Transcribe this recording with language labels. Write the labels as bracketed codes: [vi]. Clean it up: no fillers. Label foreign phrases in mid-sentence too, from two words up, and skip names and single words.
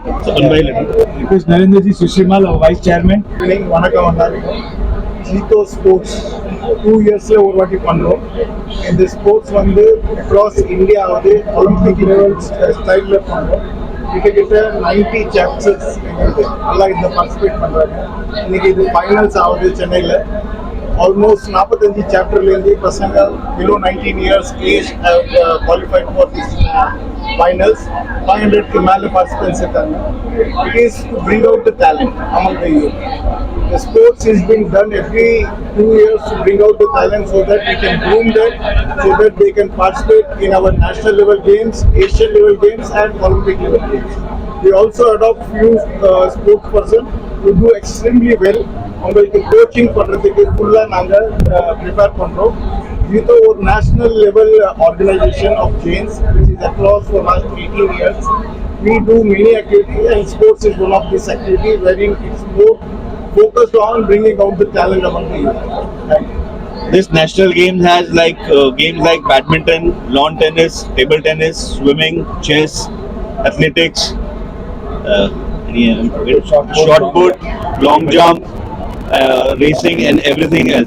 [en] Request Narendra ji Sushimal, our Vice Chairman. JITO Sports 2 years over pandrom. In the sports across India Olympic level style pandrom. It 90 chapters all in the participate pandranga. [ta] Iniki finals avudhu Chennai la. [en] Almost 45 chapter pasanga below 19 years age have qualified for this finals. 500 ke male participants irukanga. It is to bring out the talent among the youth. The sports is being done every 2 years to bring out the talent so that we can groom them, so that they can participate in our national level games, Asian level games and Olympic level games. We also adopt few sports person who do extremely well. [ta] உங்களுக்கு கோச்சிங் பண்றதுக்கு ஃபுல்லா நாங்க ப்ரிப்பேர் பண்றோம். [en] JITO ஒரு national level organization of Jains which is across for last 18 years. We do many activities and sports is one of these activities wherein it's more focused on bringing out the talent among the youth. This national game has games like badminton, lawn tennis, table tennis, swimming, chess, athletics, shot put, long jump, racing and everything else.